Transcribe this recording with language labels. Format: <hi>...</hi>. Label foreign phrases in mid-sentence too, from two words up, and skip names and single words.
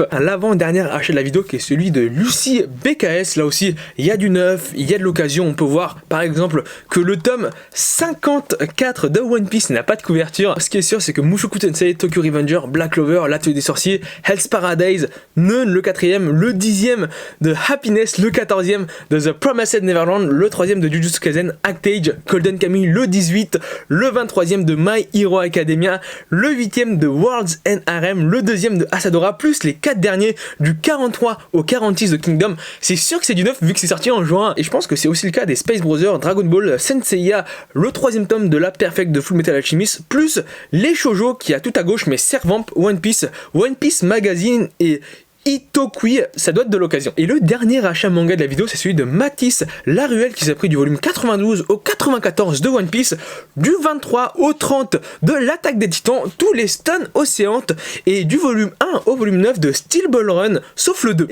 <fr>L'avant-dernier achat de la vidéo qui est celui de Lucie BKS. Là aussi, il y a du neuf, il y a de l'occasion. On peut voir par exemple que le tome 54 de One Piece n'a pas de couverture. Ce qui est sûr, c'est que Mushoku Tensei, Tokyo Revenger, Black Clover, l'Atelier des Sorciers, Hell's Paradise, Nun le 4e, le 10e de Happiness, le 14e de The Promised Neverland, le 3e de Jujutsu Kaisen, Actage, Golden Kamuy, le 18, le 23e de My Hero Academia, le 8e de World's End Harem, le 2e de Asadora, plus les 4 derniers du 43 au 46 de Kingdom. C'est sûr que c'est du neuf vu que c'est sorti en juin, et je pense que c'est aussi le cas des Space Brothers, Dragon Ball, Senseiya, le 3e tome de la Perfect de Full Metal Alchemist, plus les shoujo qui a tout à gauche mais Servamp, One Piece Magazine et Itokui, ça doit être de l'occasion. Et le dernier achat manga de la vidéo, c'est celui de Matisse La Ruelle qui s'est pris du volume 92 au 94 de One Piece, du 23 au 30 de l'Attaque des Titans, tous les Stone Océantes, et du volume 1 au volume 9 de Steel Ball Run, sauf le 2.</fr>